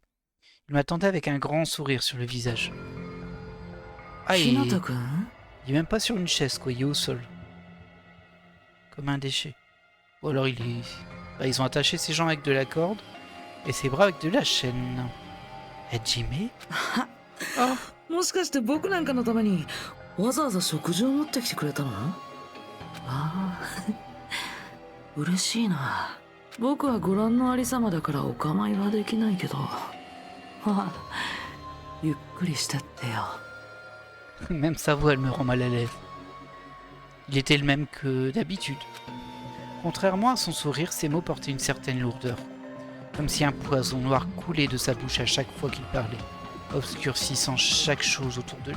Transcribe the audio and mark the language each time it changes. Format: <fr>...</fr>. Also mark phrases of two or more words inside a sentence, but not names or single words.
<fr>Il m'attendait avec un grand sourire sur le visage. Ah, il est même pas sur une chaise, quoi, il est au sol. Comme un déchet. Ou alors il est... ils ont attaché ses jambes avec de la corde et ses bras avec de la chaîne. Hajime? Oh.</fr> <ja>もしかして僕なんかのためにわざわざ食事を持ってきてくれたの？ああ、嬉しいな。僕はご覧のありさまだからお構いはできないけど。ゆっくりしてってよ。</ja> <fr>Même sa voix, elle me rend mal à l'aise. Il était le même que d'habitude. Contrairement à son sourire, ses mots portaient une certaine lourdeur. Comme si un poison noir coulait de sa bouche à chaque fois qu'il parlait, obscurcissant chaque chose autour de lui.</fr>